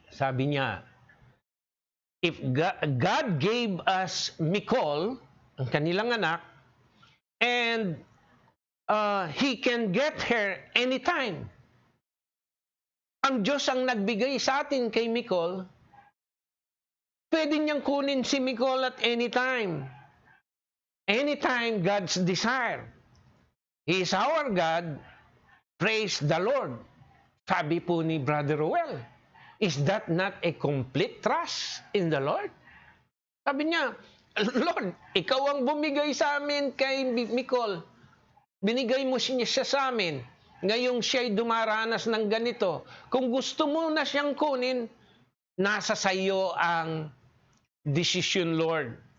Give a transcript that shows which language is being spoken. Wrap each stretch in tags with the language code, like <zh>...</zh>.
<en>Sabi niya, if God gave us Nicole,</en> <tl>ang kanilang anak,</tl> <en>and He can get her anytime.</en> <tl>Ang Diyos ang nagbigay sa atin kay Nicole, pwede niyang kunin si Nicole at anytime.</tl> <en>Anytime God's desire. He is our God. Praise the Lord.</en> <tl>Sabi po ni</tl> <en>Brother Ruel, is that not a complete trust in the Lord?</en> <tl>Sabi niya, Lord, ikaw ang bumigay sa amin kay Nicole. Binigay mo siya sa amin. Ngayong siya'y dumaranas ng ganito. Kung gusto mo na siyang kunin, Nasa sa iyo ang decision, Lord.</tl>